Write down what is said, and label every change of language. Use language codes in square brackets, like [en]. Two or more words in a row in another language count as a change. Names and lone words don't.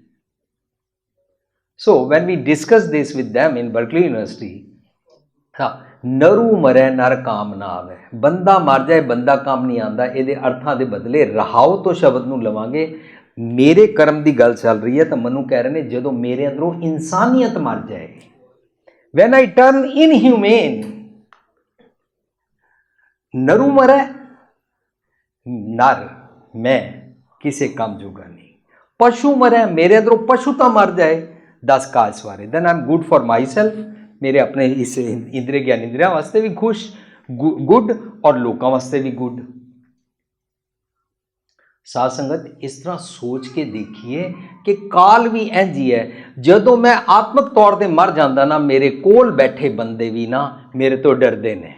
[en] So when we discuss this with them in Berkeley University, [pa] ਨਰੂ ਮਰੇ ਨਰ ਕਾਮ ਨਾ ਆਵੇ, ਬੰਦਾ ਮਰ ਜਾਏ ਬੰਦਾ ਕੰਮ ਨਹੀਂ ਆਉਂਦਾ, ਇਹਦੇ ਅਰਥਾਂ ਦੇ ਬਦਲੇ ਰਹਾਉ ਤੋਂ ਸ਼ਬਦ ਨੂੰ ਲਵਾਂਗੇ। ਮੇਰੇ ਕਰਮ ਦੀ ਗੱਲ ਚੱਲ ਰਹੀ ਹੈ ਤਾਂ ਮੈਨੂੰ ਕਹਿ ਰਹੇ ਨੇ ਜਦੋਂ ਮੇਰੇ ਅੰਦਰੋਂ ਇਨਸਾਨੀਅਤ ਮਰ ਜਾਏ, [en] when I turn inhumane, [pa] ਨਰੂ ਮਰੇ ਨਰ ਮੈਂ ਕਿਸੇ ਕੰਮ ਜੋਗਾ ਨਹੀਂ, ਪਸ਼ੂ ਮਰੇ ਮੇਰੇ ਅੰਦਰੋਂ ਪਸ਼ੂਤਾ ਮਰ ਜਾਏ 10 ਕਾਜ ਸਵਾਰੇ, [en] then I'm good for myself, [pa] ਮੇਰੇ ਆਪਣੇ ਇਸ ਇੰਦਰੀ ਗਿਆਨ ਇੰਦਰੀਆਂ ਵਾਸਤੇ ਵੀ ਖੁਸ਼, ਗੁੱਡ ਔਰ ਲੋਕਾਂ ਵਾਸਤੇ ਵੀ ਗੁੱਡ। ਸਾਧ ਸੰਗਤ ਇਸ ਤਰ੍ਹਾਂ ਸੋਚ ਕੇ ਦੇਖੀਏ ਕਿ ਕਾਲ ਵੀ ਇੰਝ ਹੀ ਹੈ। ਜਦੋਂ ਮੈਂ ਆਤਮਿਕ ਤੌਰ ਤੇ ਮਰ ਜਾਂਦਾ ਨਾ, ਮੇਰੇ ਕੋਲ ਬੈਠੇ ਬੰਦੇ ਵੀ ਨਾ ਮੇਰੇ ਤੋਂ ਡਰਦੇ ਨੇ।